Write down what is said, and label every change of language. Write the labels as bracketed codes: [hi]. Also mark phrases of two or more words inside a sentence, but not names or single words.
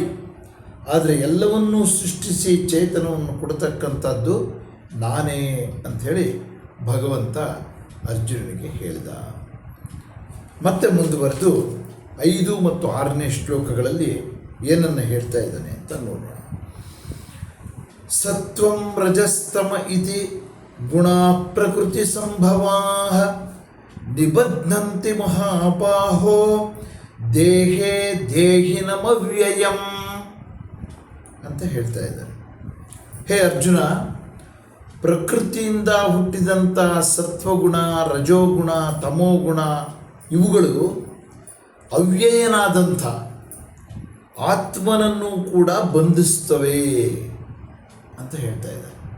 [kn] ಆದರೆ ಎಲ್ಲವನ್ನೂ ಸೃಷ್ಟಿಸಿ ಚೇತನವನ್ನು ಕೊಡತಕ್ಕಂಥದ್ದು ನಾನೇ ಅಂಥೇಳಿ ಭಗವಂತ ಅರ್ಜುನನಿಗೆ ಹೇಳಿದ. ಮತ್ತೆ ಮುಂದುವರೆದು 5 ಮತ್ತು 6ನೇ ಶ್ಲೋಕಗಳಲ್ಲಿ ಏನನ್ನು ಹೇಳ್ತಾ ಇದ್ದಾನೆ ಅಂತ ನೋಡೋಣ. [sa] ಸತ್ವಂ ರಜಸ್ತಮ ಇತಿ ಗುಣ ಪ್ರಕೃತಿ ಸಂಭವಾ ನಿಬಧ್ನಂತಿ ಮಹಾಬಾಹೋ ದೇಹೇ ದೇಹಿನಮವ್ಯಯಂ [kn] ಅಂತ ಹೇಳ್ತಾ ಇದ್ದಾನೆ. ಹೇ ಅರ್ಜುನ, ಪ್ರಕೃತಿಯಿಂದ ಹುಟ್ಟಿದಂಥ ಸತ್ವಗುಣ, ರಜೋಗುಣ, ತಮೋಗುಣ ಇವುಗಳು ಅವ್ಯಯನಾದಂಥ ಆತ್ಮನನ್ನು ಕೂಡ ಬಂಧಿಸ್ತವೆ ಅಂತ ಹೇಳ್ತಾ ಇದ್ದಾರೆ.